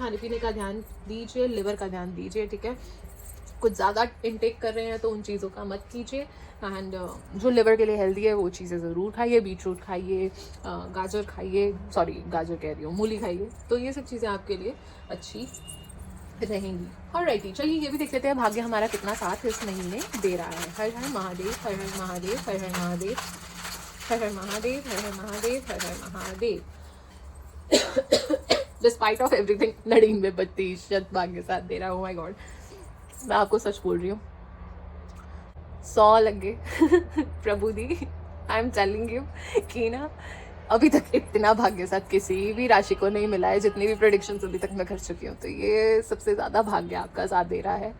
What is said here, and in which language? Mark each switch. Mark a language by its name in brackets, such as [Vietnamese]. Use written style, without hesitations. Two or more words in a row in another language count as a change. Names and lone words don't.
[Hindi] खाने पीने का ध्यान दीजिए, लिवर का ध्यान दीजिए, ठीक है। कुछ ज़्यादा इनटेक कर रहे हैं तो उन चीज़ों का मत कीजिए। एंड जो लिवर के लिए हेल्दी है वो चीज़ें ज़रूर खाइए। बीटरूट खाइए, गाजर खाइए, सॉरी गाजर कह रही हूँ, मूली खाइए। तो ये सब चीज़ें आपके लिए अच्छी रहेंगी। ऑलराइट, चलिए ये भी देख लेते हैं भाग्य हमारा कितना साथ इस महीने दे रहा है। हर हर महादेव, हर हर महादेव, हर हर महादेव, हर हर महादेव, हर हर महादेव, हर हर महादेव। [English] despite of everything [Hindi] 99% भाग्य साथ दे रहा है। [English] oh my god, [Hindi] मैं आपको सच बोल रही हूँ, 100 लग गए। प्रभु दी, [English] I am telling you [Hindi] कि ना, अभी तक इतना भाग्य साथ किसी भी राशि को नहीं मिला है। जितनी भी प्रेडिक्शंस अभी तक मैं कर चुकी हूँ, तो ये सबसे ज़्यादा भाग्य आपका साथ दे रहा है।